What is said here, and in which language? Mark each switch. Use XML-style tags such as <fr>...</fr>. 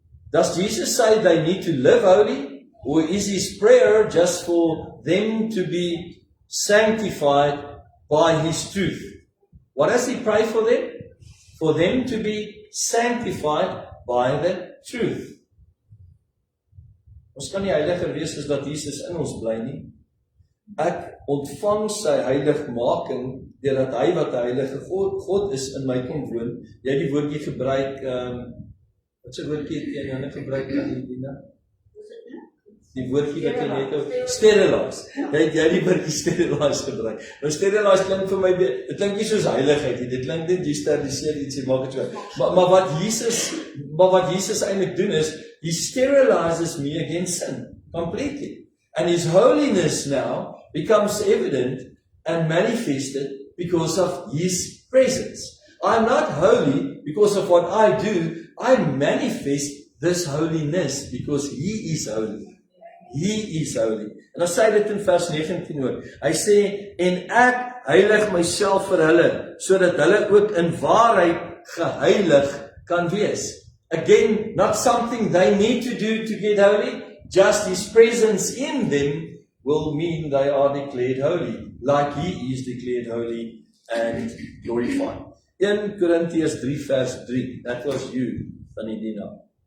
<en>Does Jesus say they need to live holy, or is his prayer just for them to be sanctified by his truth? What does he pray for them? For them to be sanctified by the truth.</en> <af>Ons kan nie heiliger wees as dat Jesus in ons bly nie. Ek ontvang sy heiligmaking deurdat hy wat die heilige God is in my kom woon. Jy het die woordjie gebruik, wat se woordjie het jy nou gebruik aan die Dina? Die woordjie wat jy net sterilize. Jy het die woordjie sterilize gebruik. Nou sterilize klink vir my, dit klink nie soos heiligheid nie. Dit klink net jy steriliseer iets, jy maak dit so. Maar wat Jesus eintlik doen is,</af> <en>he sterilizes me against sin completely. And his holiness now becomes evident and manifested because of his presence. I'm not holy because of what I do. I manifest this holiness because he is holy. He is holy.</en> <af>En dan sê dit in vers 19 ook. Hy sê, en ek heilig myself vir hulle, sodat hulle ook in waarheid geheilig kan wees.</af> <en>Again, not something they need to do to get holy, just his presence in them will mean they are declared holy, like he is declared holy and glorified. 1 Corinthians 3 vers 3, that was you, Vanidina.</en>